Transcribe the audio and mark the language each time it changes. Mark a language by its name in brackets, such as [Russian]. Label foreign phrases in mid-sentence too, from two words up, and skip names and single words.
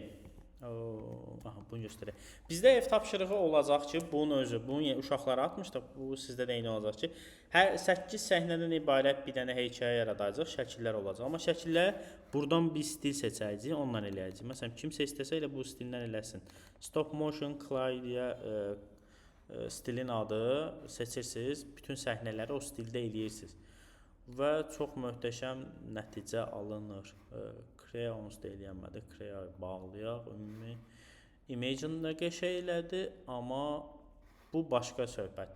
[Azerbaijani] Aha, bunu göstərək. Bizdə ev tapşırığı olacaq ki, bunun özü, bunu uşaqlara atmışdıq. Bu sizdə də eyni olacaq ki, hər 8 səhnədən ibarət bir dənə hekayə yaradacaq, şəkillər olacaq. Amma şəkillər buradan bir stil seçəcəyik, ondan eləyəcəyik. Məsələn, kimsə istəsə elə bu stildən eləsin. [English] Stop motion clay [Azerbaijani] deyə stilin adı seçirsiniz, bütün səhnələri o stildə eləyirsiniz. Və çox möhtəşəm nəticə alınır. Crayons da eləyənmədi, Cray bağlayaq, ümumi Imagine də qəşəng elədi, amma bu başqa söhbətdir.